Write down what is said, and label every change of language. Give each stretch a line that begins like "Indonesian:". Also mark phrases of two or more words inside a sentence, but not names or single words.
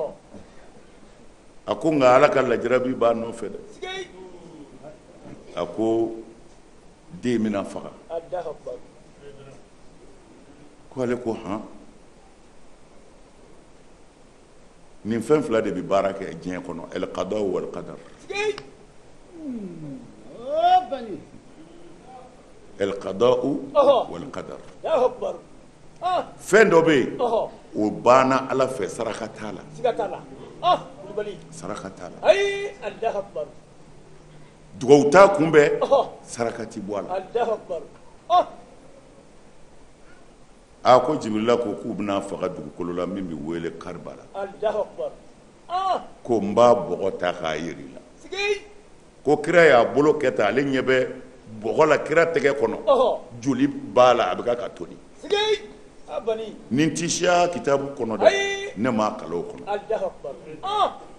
Bambara: a ko nka Ala ka lajarabi b'a nɔfɛ dɛ a ko den bɛna faga ko ale ko han nin fɛn fila de bɛ baara kɛ diɲɛ kɔnɔ
Arabic: القضاء والقدر القضاء والقدر
Bambara: fɛn dɔ bɛ yen o banna Ala fɛ saraka t'a la saraka t'a la dugawu t'a kunbɛn saraka ti bɔ a la a ko Jibirila ko k'u bɛna faga dugukolo la min bɛ wele Karibala ko n b'a bɔgɔ ta k'a yiri la ko kira y'a bolo kɛ tan ale ɲɛ bɛ bɔgɔ la kira tɛgɛ kɔnɔ joli b'a la a bɛ ka toni ni n ti siya kitabu kɔnɔ dɛ ne m'a kalan o kɔnɔ